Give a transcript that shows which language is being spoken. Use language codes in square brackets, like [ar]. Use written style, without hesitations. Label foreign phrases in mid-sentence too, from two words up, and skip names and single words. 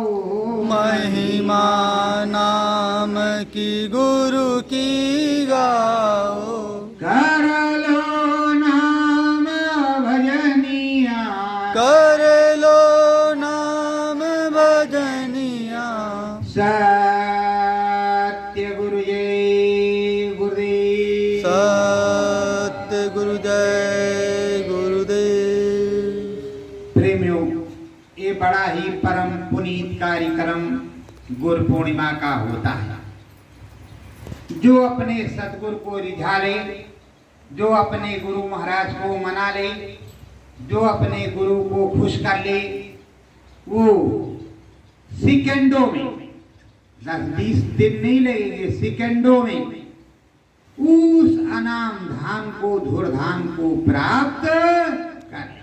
[hi] महिमा नाम की गुरु की गाओ कर लो नाम भजनिया कर लो नाम भजनिया सत्य गुरु जय गुरुदेव सत्य गुरु जय गुरुदेव प्रेमियों, ये बड़ा ही परम पुनीत कार्यक्रम गुरु पूर्णिमा का होता है। जो अपने सतगुरु को रिझा ले, जो अपने गुरु महाराज को मना ले, जो अपने गुरु को खुश कर ले, वो सेकंडों में 10-20 दिन नहीं लगेंगे, सेकंडों में उस अनाम धाम को धुरधाम को प्राप्त कर ले।